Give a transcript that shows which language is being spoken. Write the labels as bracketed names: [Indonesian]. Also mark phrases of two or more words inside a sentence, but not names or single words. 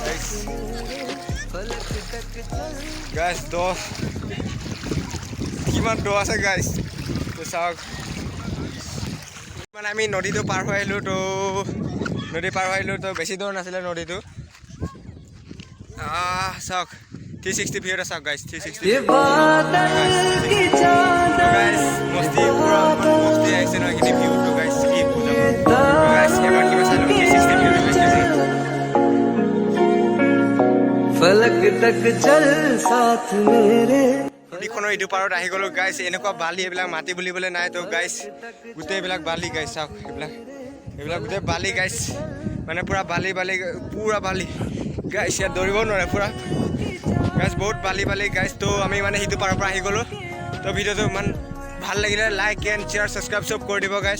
[Assamese] গাইছ দ কিমান দ আছে গাইছ তো চাওক মানে আমি নদীটো পাৰ হৈ আহিলোঁ তো নদী পাৰ হৈ আহিলোঁ তো বেছি দূৰ নাছিলে নদীটো চাওক 360 ভিউটা চাওক গাইছ 360 গাইছ মস্তি পুৰা মস্তি আহিছে ন এইখিনি ভিউটো গাইছ কি বুজাব গাইছ এবাৰ কিবা চাই লওঁ 360 ভিউটো গাইছ [Hindi] फलक तक चल साथ मेरे [Assamese] নদীখনৰ ইটো পাৰত আহি গ'লো গাইছ এনেকুৱা বালি এইবিলাক মাটি বুলিবলৈ নাই তো গাইছ গোটেই এইবিলাক বালি গাইছ চাওক এইবিলাক গোটেই বালি গাইছ মানে পুৰা বালি পুৰা বালি গাইছ ইয়াত দৌৰিব নোৱাৰে পুৰা গাইছ বহুত বালি গাইছ তো আমি মানে সিটো পাৰৰ পৰা আহি গ'লো তো ভিডিঅ'টো ইমান ভাল লাগিলে [English] like and share subscribe [Assamese] চব কৰি দিব গাইছ